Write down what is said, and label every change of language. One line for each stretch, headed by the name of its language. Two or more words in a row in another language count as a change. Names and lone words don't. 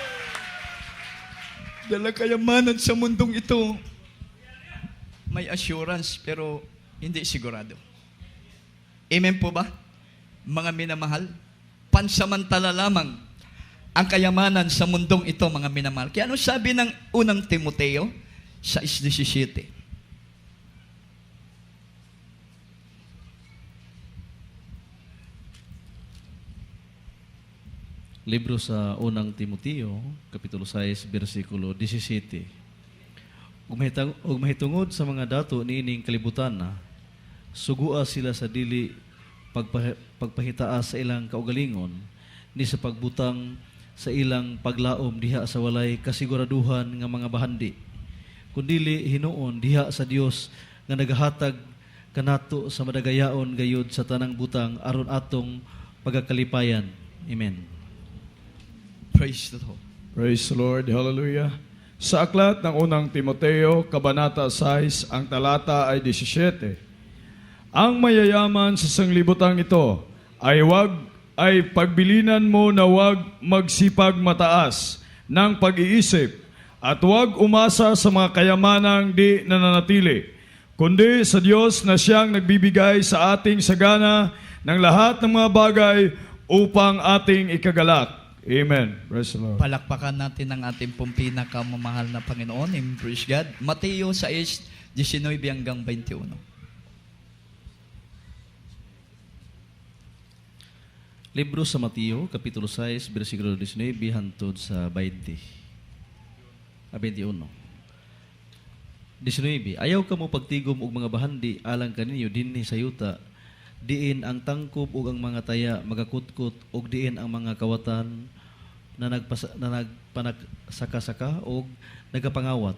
Filipino: Dahil ang kayamanan sa mundong ito, may assurance pero hindi sigurado. Amen po ba? Mga minamahal, pansamantala lamang ang kayamanan sa mundong ito, mga minamahal. Kaya ano sabi ng unang Timoteo 6:17?
Cebuano: Libro sa unang Timoteo, Kapitulo 6, versikulo 17. Ug mahitungod sa mga dato niining kalibutan na, sugua sila sa dili pagpahitaas sa ilang kaugalingon, ni sa pagbutang sa ilang paglaom diha sa walay kasiguraduhan nga mga bahandi, kundili hinuon diha sa Dios nga nagahatag kanato sa madagayaon gayud sa tanang butang aron atong pagkakalipayan. Amen.
English: Praise the Lord. Praise the Lord. Hallelujah.
Filipino: Sa aklat ng unang Timoteo, Kabanata 6, ang talata ay 17. Ang mayayaman sa sanglibutang ito ay pagbilinan mo na wag magsipag mataas ng pag-iisip at wag umasa sa mga kayamanang di nananatili, kundi sa Diyos na siyang nagbibigay sa ating sagana ng lahat ng mga bagay upang ating ikagalak.
English: Amen. Praise the Lord.
Filipino: Palakpakan natin ang ating pong pinakamamahal na Panginoon.
English: Amen. Praise God.
Filipino: Mateo 6:19 hanggang 21.
Cebuano: Libro sa Mateo, Kapitulo 6, versikulo 19, hantod sa 21. 19. Ayaw ka mo pagtigom og mga bahandi alang kaninyo dinhi sa yuta, diin ang tangkob ug ang mga taya magakutkot ug diin ang mga kawatan na nagpanagsaka-saka ug nagapangawat.